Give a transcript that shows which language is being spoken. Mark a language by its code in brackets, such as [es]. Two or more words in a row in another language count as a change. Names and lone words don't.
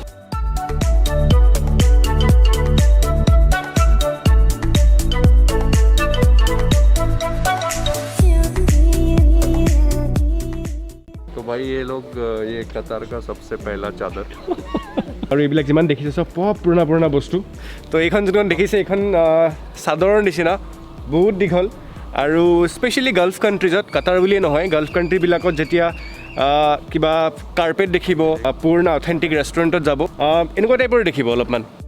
[hi] तो भाई ये लोग ये कतार का सबसे पहला चादर [as] আৰু এইবিলাক যিমান দেখিছে চব পুৰণা পুৰণা বস্তু তো এইখন যোনখন দেখিছে এইখন চাদৰৰ নিচিনা বহুত দীঘল আৰু স্পেচিয়েলি [en] Gulf countries [as] কাটাৰ বুলিয়ে নহয় [en] Gulf countries [as] যেতিয়া কিবা কাৰ্পেট দেখিব পুৰণা [en] authentic restaurant [as] যাব এনেকুৱা টাইপৰ দেখিব অলপমান